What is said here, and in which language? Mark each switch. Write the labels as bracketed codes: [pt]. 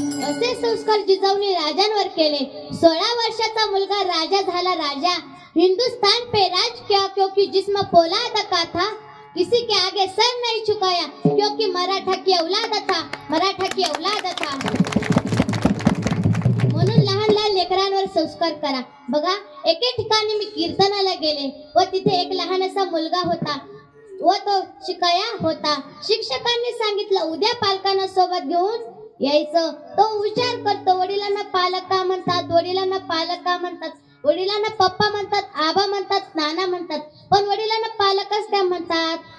[mr] असे संस्कार जिजाऊने राजांवर केले. 16 वर्षाचा मुलगा राजा झाला राजा. [hi] हिंदुस्तान पे राज किया क्योंकि जिस्म पोलाद का था, किसी के आगे सर नहीं झुकाया क्योंकि मराठा की औलाद था, मराठा की औलाद था. [mr] म्हणून लहान लहान लेकरांवर संस्कार करा. बघा, एके ठिकाणी मी कीर्तनाला गेले व तिथे एक लहानसा मुलगा होता व तो शिकाया होता. शिक्षकांनी सांगितलं उद्या पालकांना सोबत घेऊन यायचं. तो विचार करतो, वडिलांना पालक का म्हणतात, वडिलांना पालक का म्हणतात, वडिलांना पप्पा म्हणतात, आबा म्हणतात, नाना म्हणतात, पण वडिलांना पालकच त्या म्हणतात.